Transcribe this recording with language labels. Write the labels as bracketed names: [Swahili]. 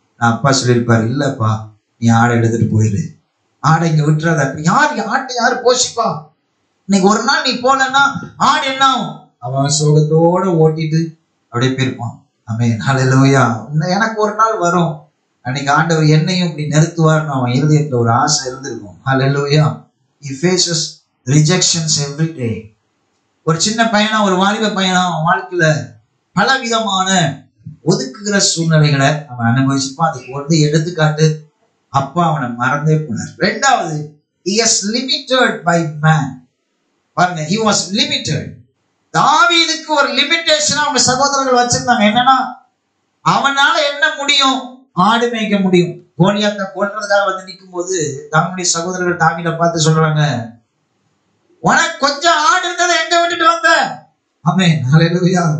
[Tamil] நான் அப்பா சொல்லியிருப்பாரு, இல்லப்பா நீ ஆடை எடுத்துட்டு போயிரு, ஆடை இங்க விட்டுறாத. அப்படி ஆட்டை யாரு போஷிப்பா? இன்னைக்கு ஒரு நாள் நீ போலன்னா ஆடு என்ன ஆகும்? அவன் சோகத்தோட ஓட்டிட்டு அப்படியே போயிருப்பான். ஆமென். ஹல்லேலூயா. எனக்கு ஒரு நாள் வரும், அன்னைக்கு ஆண்டவர் என்னையும் இப்படி நிறுத்துவார்னு அவன் இருதயத்துல ஒரு ஆசை இருந்திருக்கும். ஹல்லேலூயா. [English] He faces rejections every day. [Tamil] ஒரு சின்ன பையனா, ஒரு வாலிப பையனா அவன் வாழ்க்கையில பல விதமான ஒதுக்குகிற சூழ்நிலைகளை அவன் அனுபவிச்சிருப்பான். அதுக்கு வந்து எடுத்துக்காட்டு அப்பா அவனை மறந்தே போனார். ரெண்டாவது, [English] he is limited by man. [Tamil] பாருங்க, [English] he was limited. [Tamil] தாவீதுக்கு ஒரு லிமிட்டேஷன் அவங்க சகோதரர்கள் வச்சிருந்தாங்க. என்னன்னா, அவனால என்ன முடியும்? ஆடு மேய்க்க முடியும். கோலியாத்தை கொல்றதுக்காக வந்து நிற்கும் போது தன்னுடைய சகோதரர்கள் தாவீதை பார்த்து சொல்றாங்க, உனக்கு கொஞ்சம் ஆடு இருந்ததை எங்க விட்டுட்டு வந்த? ஆமென். ஹல்லேலூயா.